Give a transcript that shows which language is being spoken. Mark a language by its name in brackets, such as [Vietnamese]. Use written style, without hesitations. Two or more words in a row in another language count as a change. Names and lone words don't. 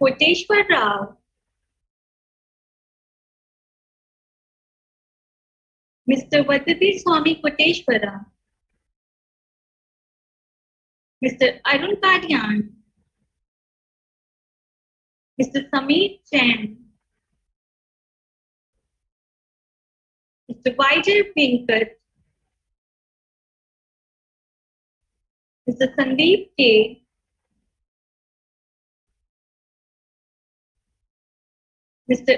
[English] Koteshwar Rao, Mr. Vadati Swami Koteshwara, Mr. Arun Kadyan, Mr. Sameer Chen, Mr. Vijay Venkat, Mr. Sandeep K, Mr.